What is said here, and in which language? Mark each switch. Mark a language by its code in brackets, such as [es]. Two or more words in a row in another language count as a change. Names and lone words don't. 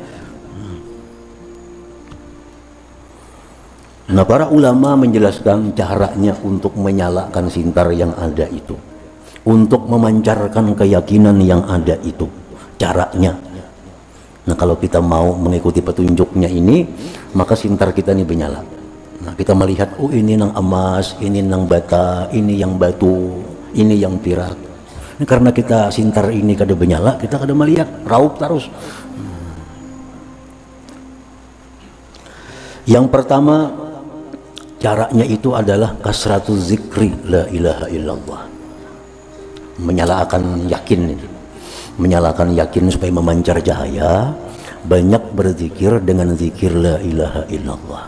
[id] Nah, para ulama menjelaskan caranya untuk menyalakan sintar yang ada itu. untuk memancarkan keyakinan yang ada itu. Caranya, nah kalau kita mau mengikuti petunjuknya ini, maka sintar kita ini menyala. Nah kita melihat, oh [bjn] ini nang emas, ini nang bata, [id] ini yang batu, ini yang perak. Ini karena kita sintar ini kada menyala, kita kada melihat, raup terus. Yang pertama, caranya itu adalah [ar] كثرة ذكر لا إله إلا الله. [id] Menyalakan yakin ini, menyalakan yakin supaya memancar cahaya, banyak berzikir dengan zikir [ar] لا إله إلا الله.